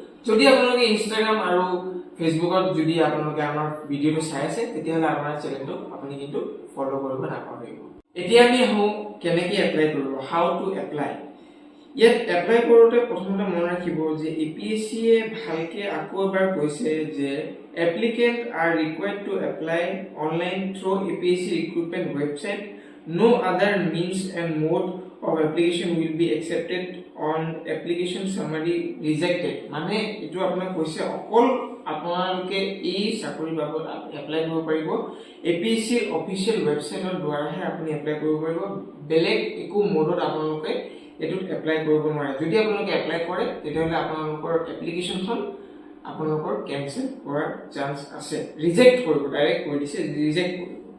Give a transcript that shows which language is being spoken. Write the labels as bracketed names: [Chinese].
[Assamese] যদি আপোনালোকে ইনষ্টাগ্ৰাম আৰু ফেচবুকত যদি আপোনালোকে আমাৰ ভিডিঅ'টো চাই আছে, তেতিয়াহ'লে আমাৰ চেনেলটো আপুনি কিন্তু ফ'ল' কৰিব নাপাহৰিব। এতিয়া আমি আহোঁ কেনেকৈ এপ্লাই কৰিব, হাউ টু এপ্লাই। ইয়াত এপ্লাই কৰোঁতে প্ৰথমতে মনত ৰাখিব যে APSCয়ে ভালকৈ আকৌ এবাৰ কৈছে যে applicant R required two apply online through APSC recruitment website. [English] No other means and mode of application will be accepted on application summary rejected। [Assamese] মানে এইটো আপোনাক কৈছে অকল আপোনালোকে এই চাকৰিৰ বাবদ এপ্লাই কৰিব পাৰিব APSC অফিচিয়েল ৱেবছাইটৰ দ্বাৰাহে আপুনি এপ্লাই কৰিব পাৰিব। বেলেগ একো মোডত আপোনালোকে এইটোত এপ্লাই কৰিব নোৱাৰে। যদি আপোনালোকে এপ্লাই কৰে, তেতিয়াহ'লে আপোনালোকৰ এপ্লিকেশ্যনখন আপোনালোকৰ কেনচেল হোৱাৰ চান্স আছে, ৰিজেক্ট কৰিব, ডাইৰেক্ট কৈ দিছে ৰিজেক্ট কৰিব।